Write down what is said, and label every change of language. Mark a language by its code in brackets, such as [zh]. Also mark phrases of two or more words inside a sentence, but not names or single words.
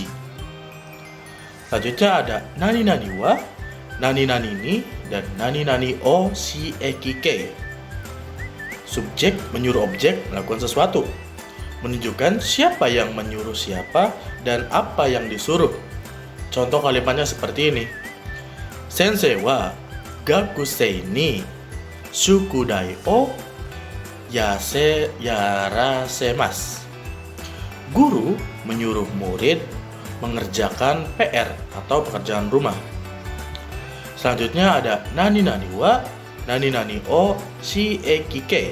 [id] Selanjutnya ada [ja] 何は、何に, [id] dan [ja] 何を [id] si ekike. Subjek menyuruh objek melakukan sesuatu, menunjukkan siapa yang menyuruh siapa dan apa yang disuruh. Contoh kalimatnya seperti ini. [ja] 先生は学生に宿題をやらせます. [id] Guru menyuruh murid mengerjakan PR atau pekerjaan rumah. Selanjutnya ada [ja] 何は、何を [id] si ekike.